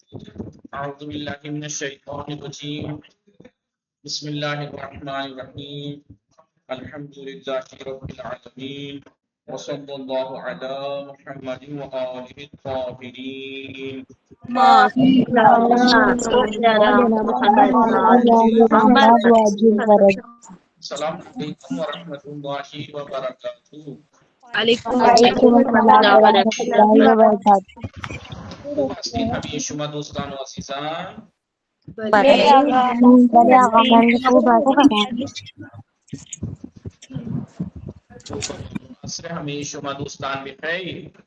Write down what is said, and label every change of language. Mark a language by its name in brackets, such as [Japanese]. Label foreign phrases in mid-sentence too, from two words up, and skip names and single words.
[Arabic] اعوذ باللہ من الشیطان الرجیم بسم اللہ الرحمن الرحیم الحمد للہ رب العالمین وصلی اللہ علی محمد وآلہ الطاہرین. السلام علیکم ورحمۃ اللہ وبرکاتہ. [Persian] خوب هستی همه شما دوستان و عزیزان؟ عصر همه شما دوستان بخیر.